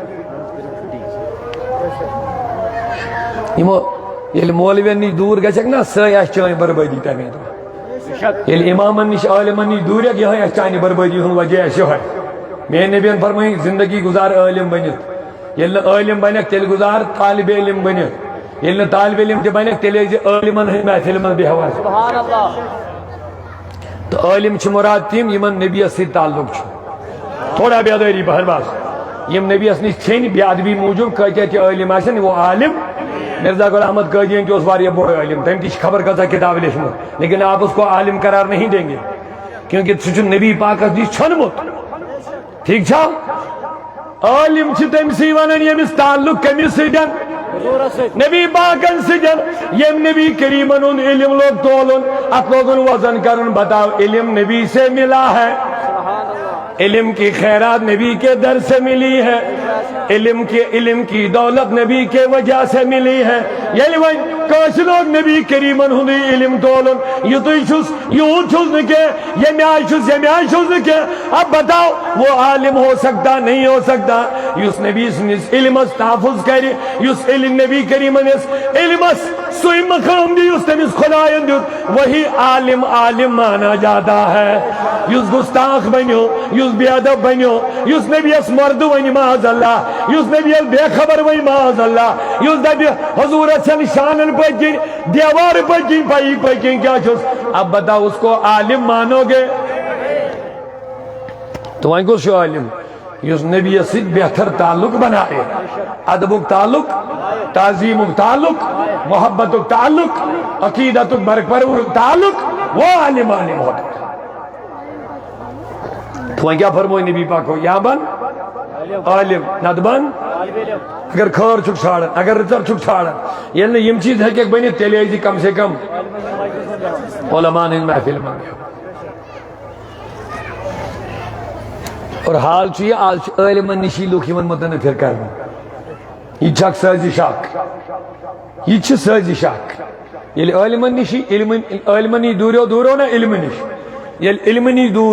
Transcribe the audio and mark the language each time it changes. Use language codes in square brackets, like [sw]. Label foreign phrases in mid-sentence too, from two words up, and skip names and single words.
[ks] یِمو ییٚلہِ مولوین نِش دوٗر گژھکھ نا سۄے آسہِ چٲنۍ بربٲدی تمے دۄہ ییٚلہِ امامن نِش عٲلمن نِش دوٗرکھ یِہے آسہِ چانہِ بربٲدی ہُنٛد وجہ آسہِ یِہے میٛانہِ نبیَن فرمٲیِکھ زندگی گُزار عٲلم بٔنِتھ ییٚلہِ نہٕ عٲلم بنکھ تیٚلہِ گُزار طالبِ علم بٔنِتھ ییٚلہِ نہٕ طالبِ علم تہِ بنکھ تیٚلہِ ٲسۍ زِ عٲلمن ہٕنٛدۍ محفِلہِ منٛز بیٚہوان تہٕ عٲلم چھِ مُراد تِم یِمن نبیَس سۭتۍ تعلق چھُ تھوڑا بیدٲری پہن بس یِم نبیَس نِش ژھیٚنۍ بے ادبی موٗجوٗب کۭتیاہ تہِ عٲلم آسن وہ عالم مرزا غلام احمد قادیانی جو واریاہ بوڑ عالم تم تہِ چھِ خبر کۭژاہ کتاب لیچھمٕژ [ur] لیکن آپ اس کو عالم قرار نہیں دیں گے کیونکہ [ks] سُہ چھُ نبی پاکس نِش ژھیوٚنمُت ٹھیک چھا عالم چھِ تٔمسٕے ونان ییٚمِس تعلق کٔمِس سۭتۍ نبی پاکن سۭتۍ ییٚمۍ نبی کریٖمن ہُنٛد علم لوگ تولُن اتھ لوگُن وزن کرُن [ur] بتاؤ علم نبی سے ملا ہے علم کی خیرات نبی کے در سے ملی ہے علم کی دولت نبی کے وجہ سے ملی ہے [ks] ییٚلہِ وۄنۍ کٲنٛسہِ لوگ نبی کریٖمن ہُنٛدُے علم تولُن یُتُے چھُس یوٗت چھُس نہٕ کینٛہہ ییٚمہِ آیہِ چھُس ییٚمہِ آیہِ چھُس نہٕ کینٛہہ [ur] اب بتاؤ وہ عالم ہو سکتا نہیں ہو سکتا [ks] یُس نبی سٕنٛدِس علمس تحفظ کرِ یُس نبی کریٖمس علمس سُے مقام دی یُس تٔمِس خۄدایَن دیُت [ur] وہی عالم عالم مانا جاتا ہے [ks] یُس گُستاخ بنیو یُس بے ادب بنیو یُس نبیَس مردٕ وَنہِ معاذ اللہ یُس نبیَس بے خبر وَنہِ معاذ اللہ یُس دپہِ حضوٗرس چھنہٕ شانن پٔتۍ کِنۍ دیوارٕ پٔتۍ کِنۍ پَیی پٔتۍ کِنۍ کیٛاہ چھُس [ur] اب بتاؤ اس کو عالم مانو گے [ks] تو وۄنۍ کُس چھُ عالم یُس نبیَس سۭتۍ بہتر تعلق بنایہِ ادبُک تعلق تعظیٖمُک تعلق محبتُک تعلق عقیٖدتُک برقرارُک تعلق [ur] وہ عالم عالم ہوتا [ks] تو وۄنۍ کیٛاہ فرموو نبی پاکو یا بن عالم نتہٕ بن اگر خٲر چھُکھ ژھانڈان اگر رٕژر چھُکھ ژھانڈان ییٚلہِ نہٕ یِم چیٖز ہیٚکٮ۪کھ بٔنِتھ تیٚلہِ ٲسۍ [ur] کم سے کم [ks] علماءن ہٕنٛدۍ محفِلہِ منٛز اور حال چھُ یہِ آز چھِ عٲلمن نِشی لُکھ یِمن مُتنفر کرنہٕ یہِ چھِ اکھ سٲزِش اکھ یہِ چھِ سٲزِش اکھ ییٚلہِ عٲلمن نِشی عٲلمن نِش دوٗریو نا علمہٕ نِش ییٚلہِ علمہٕ نِش دوٗر